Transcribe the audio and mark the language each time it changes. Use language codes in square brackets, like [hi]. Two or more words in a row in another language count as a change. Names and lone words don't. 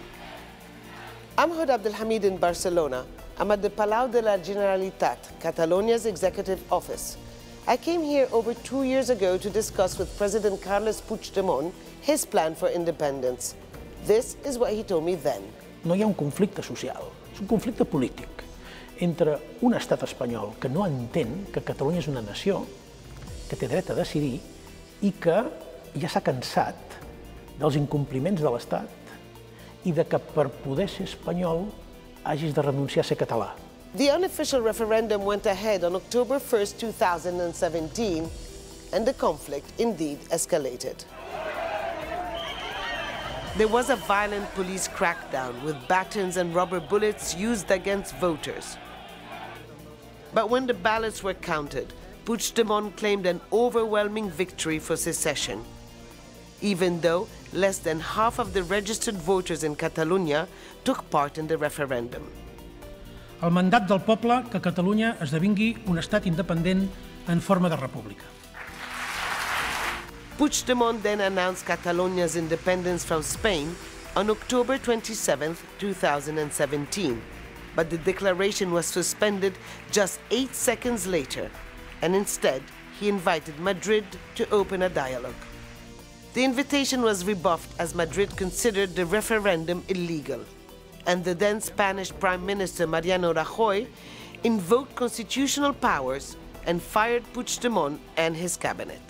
[en] I'm Hud Abdelhamid in Barcelona. I'm at the Palau de la Generalitat, Catalonia's executive office. I came here over 2 years ago to discuss with President Carles Puigdemont his plan for independence. This is what he told me then. [ca] No hi ha un conflicte social, és un conflicte polític entre un estat espanyol que no entén que Catalunya és una nació, que té dret a decidir i que ja s'ha cansat dels incompliments de l'estat i de que per poder ser espanyol hagis de renunciar a ser català. [en] The unofficial referendum went ahead on October 1st, 2017, and the conflict indeed escalated. There was a violent police crackdown with batons and rubber bullets used against voters. But when the ballots were counted, Puigdemont claimed an overwhelming victory for secession, even though less than half of the registered voters in Catalonia took part in the referendum. [ca] El mandat del poble que Catalunya esdevingui un estat independent en forma de república. [en] Puigdemont then announced Catalonia's independence from Spain on October 27, 2017, but the declaration was suspended just 8 seconds later, and instead he invited Madrid to open a dialogue. The invitation was rebuffed as Madrid considered the referendum illegal, and the then Spanish Prime Minister Mariano Rajoy invoked constitutional powers and fired Puigdemont and his cabinet.